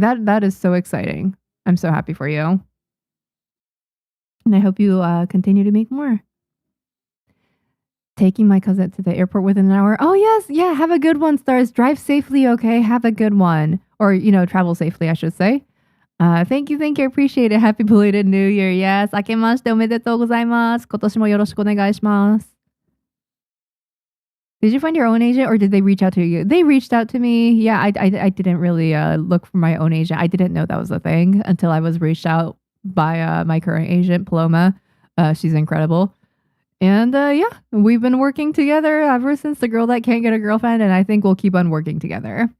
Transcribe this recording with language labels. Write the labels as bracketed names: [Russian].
[English] That is so exciting. I'm so happy for you. And I hope you continue to make more. Taking my cousin to the airport within an hour. Oh, yes. Yeah, have a good one, Stars. Drive safely, okay? Have a good one. Or, travel safely, I should say. Thank you. I appreciate it. Happy belated New Year. Yes. [Japanese] 明けましておめでとうございます。今年もよろしくお願いします。 [English] Did you find your own agent or did they reach out to you? They reached out to me. Yeah, I didn't really look for my own agent. I didn't know that was a thing until I was reached out by my current agent, Paloma. She's incredible. And yeah, we've been working together ever since The Girl That Can't Get a Girlfriend, and I think we'll keep on working together.